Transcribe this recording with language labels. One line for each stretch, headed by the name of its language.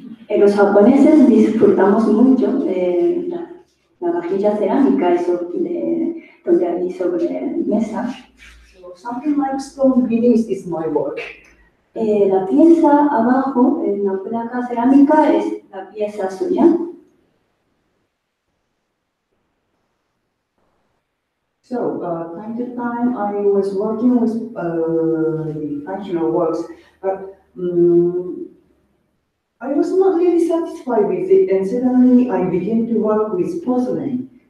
Spanish: Los japoneses disfrutamos mucho de la vajilla cerámica donde hay sobre mesa.
English: So something like stone beneath is my work.
Spanish: La pieza abajo, en la placa cerámica, es la pieza suya.
English: So, time to time, I was working with the functional works, but I was not really satisfied with it, and suddenly I began to work with porcelain.